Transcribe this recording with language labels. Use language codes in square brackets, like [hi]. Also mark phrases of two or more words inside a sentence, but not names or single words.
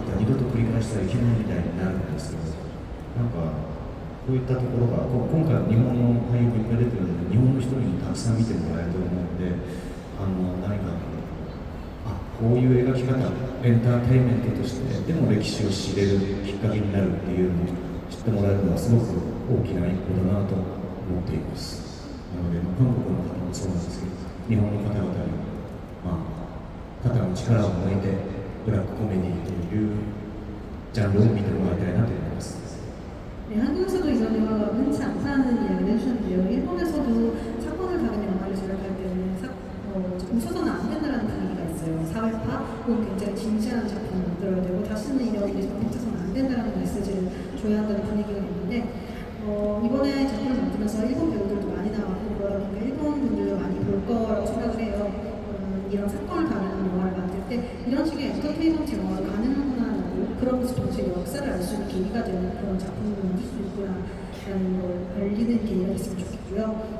[ja] って二度と繰り返してはいけないみたいになるんですけど、なんかこういったところが今回は日本の俳優が出てるので、日本の人にたくさん見てもらえると思うので、何かこういう描き方、エンターテインメントとしてでも歴史を知れるきっかけになるっていうのを知ってもらえるのはすごく大きな一歩だなと思っています。なので、韓国の方もそうなんですけど、日本の方々に肩の力を抜いてブラックコメディというジャンルを見てもらいたいなと思います。 [ko] 한국에서도 이전에 흔치 않다는 이야기를 해주셨는데요. 일본에서도 사건을 다룬 영화를 제작할 때는 웃어서는 안 된다는 분위기가 있어요. 사회파 혹은 굉장히 진지한 작품을 만들어야 되고 다시는 이런 일이 반복돼서는 안 된다는 메시지를 줘야 한다는 분위기가 있는데 이번에 작품을 만들면서 일본 배우들도 많이 나와서 이런 사건을 다루는 영화를 만들 때 이런 식의 엔터테인먼트 영화가 가능하구나라고 그런 것을 동시에 역사를 알 수 있는 계기가 되는 그런 작품을 만들 수 있구나라는 걸 알리는 계기가 됐으면 좋겠고요.